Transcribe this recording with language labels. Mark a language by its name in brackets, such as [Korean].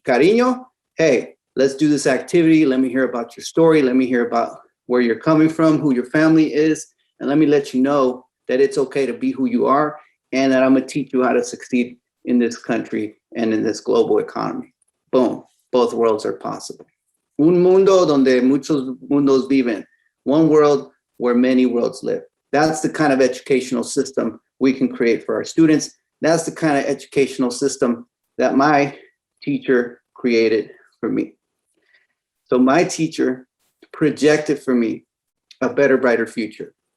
[English] Cariño, hey, let's do this activity. Let me hear about your story. Let me hear about where you're coming from, who your family is. And let me let you know that it's okay to be who you are and that I'm gonna teach you how to succeed in this country and in this global economy. Boom, both worlds are possible. [Spanish] Un mundo donde muchos mundos viven. [English] One world where many worlds live. That's the kind of educational system we can create for our students. That's the kind of educational system that my teacher created for me. So my teacher projected for me a better, brighter future.